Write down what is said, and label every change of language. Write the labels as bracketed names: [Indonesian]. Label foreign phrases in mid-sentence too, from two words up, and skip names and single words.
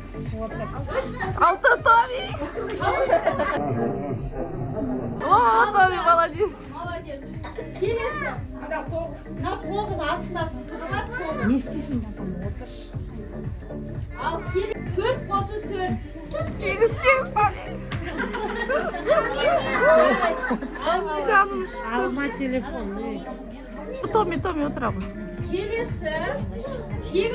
[Russian] 6 Томи. О, Томи, молодец. [Kazakh] Молодец. Келесі. Мына 9 астында сызығы бар 9. Не істейсің? Ал келі 4 қосу 4. 8. [Turkish] Canım. Alma telefonu. [Kazakh] Томи, отыра ғой. Келесі 8.